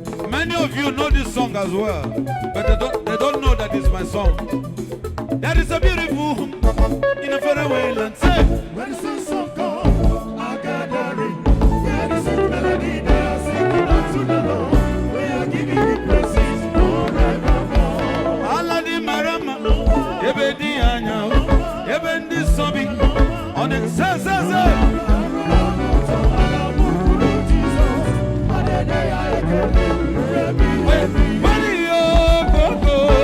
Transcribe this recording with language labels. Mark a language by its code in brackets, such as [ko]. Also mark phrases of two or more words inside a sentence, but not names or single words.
[en] Many of you know this song as well, but they don't, they don't know that it's my song. There is a beautiful home in a faraway land. Say, Where the saints of God are gathering, where the sweet melody they are singing unto the Lord. We are giving you praises forevermore. [ig] Ala dị mara mma, ebe dị anya, ebe ndị nsọ bi, ọ dị nse, nse, nse. Wee, wee dị ya okoko.